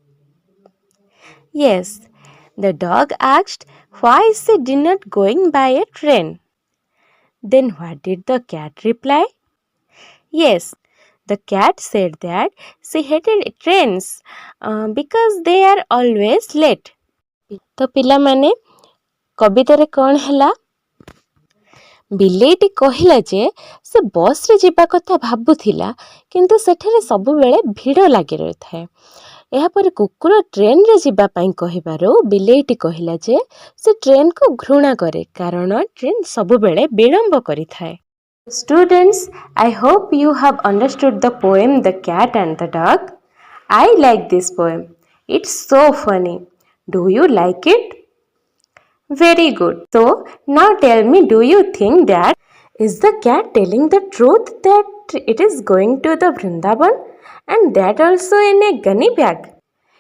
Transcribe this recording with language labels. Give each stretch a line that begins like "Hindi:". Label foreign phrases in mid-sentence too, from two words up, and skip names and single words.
English: Yes, the dog asked why she did not going by a train. Then what did the cat reply? Yes, the cat said that she hated trains because they are always late.
Odia: ତ ପିଲା ମାନେ କବିତାରେ କଣ ହେଲା? ବିଲେଇଟି କହିଲା ଯେ ସେ ବସ ରେ ଯିବା କଥା ଭାବୁଥିଲା କିନ୍ତୁ ସେଠାରେ ସବୁ ବେଳେ ଭିଡ଼ ଲାଗି ରହିଥାଏ. ଏହା ପରେ କୁକୁର ଟ୍ରେନ ରେ ଯିବା ପାଇଁ କହିବାରୁ ବିଲେଇଟି କହିଲା ଯେ ସେ ଟ୍ରେନ କୁ ଘୃଣା କରେ କାରଣ ଟ୍ରେନ ସବୁ ବେଳେ ବିଳମ୍ବ କରିଥାଏ.
English: Students, I hope you have understood the poem The Cat and the Dog. I like this poem. It's so funny. Do you like it? Very good. So, now tell me, do you think that is the cat telling the truth that it is going to the Vrindavan and that also in a gunny bag?